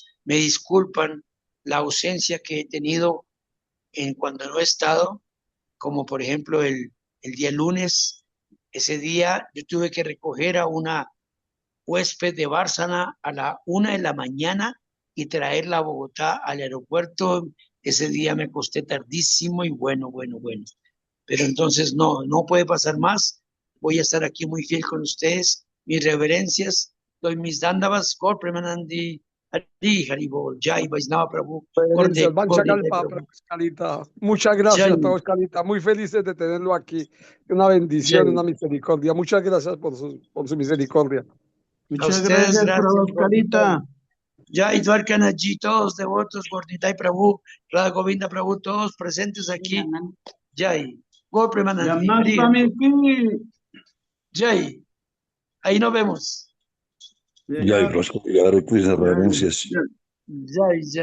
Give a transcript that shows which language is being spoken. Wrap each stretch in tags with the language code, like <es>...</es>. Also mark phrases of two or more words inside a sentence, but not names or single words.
<es>Me disculpan la ausencia que he tenido en cuando no he estado, como por ejemplo el día lunes Ese día yo tuve que recoger a una huésped de Bárcena a la 1 de la mañana y traerla a Bogotá al aeropuerto. Ese día me acosté tardísimo y bueno. Pero entonces no puede pasar más. Voy a estar aquí muy fiel con ustedes. Mis reverencias, doy mis dándavas, Gor Premanandi, Hari Haribol, Jai Vaisnava Prabhu, Reverencias, Gorde, Vanchakalpa, Prabhu, Escalita. Muchas gracias, Jai. Prabhu Escalita. Muy felices de tenerlo aquí. Una bendición, Jai. una misericordia. Muchas gracias por su misericordia. A Muchas ustedes, gracias, Prabhu gracias, Gordita. Oscarita. Jai Dwarkanaji, todos devotos, Gordita y Prabhu, Radha Govinda Prabhu, todos presentes aquí. Jai. Gor Premanandi, Hari Yamnastami Haribol. ki. Jai. Ahí nos vemos. Ya, y Rosco, Hare Krishna, reverencias.</es>